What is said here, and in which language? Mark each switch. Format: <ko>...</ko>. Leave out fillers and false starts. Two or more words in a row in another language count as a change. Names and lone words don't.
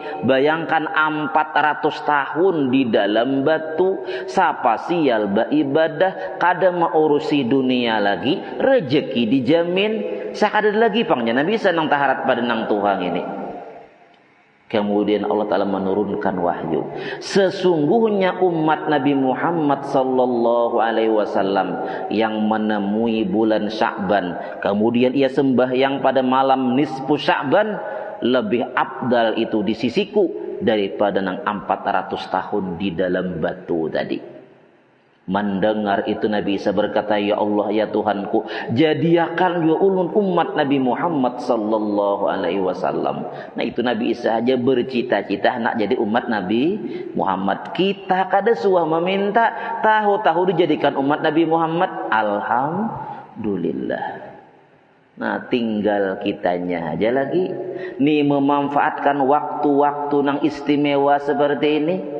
<bjn>Bayangkan 400 tahun di dalam batu, sapa sial beribadah, kada maurusi dunia lagi, rezeki dijamin, saya ada lagi pangnya Nabi Isa nang taharat pada nang Tuhan ini.</bjn> <id>Kemudian Allah Ta'ala menurunkan wahyu. Sesungguhnya umat Nabi Muhammad</id> <ar>sallallahu alaihi wasallam</ar> <id>yang menemui bulan Sya'ban, kemudian ia sembahyang pada malam nisfu Sya'ban, lebih afdal itu di sisiku daripada nang 400 tahun di dalam batu tadi. Mendengar itu Nabi Isa berkata,</id> <ar>ya Allah</ar> <bjn>ya Tuhanku, jadiakan ya ulun umat Nabi Muhammad</bjn> <ar>sallallahu alaihi wasallam.</ar> <bjn>Nah itu Nabi Isa aja bercita-cita nak jadi umat Nabi Muhammad. Kita kada suah meminta, tahu-tahu dijadikan umat Nabi Muhammad. Alhamdulillah. Nah tinggal kitanya aja lagi nih memanfaatkan waktu-waktu nang istimewa seperti ini.</bjn>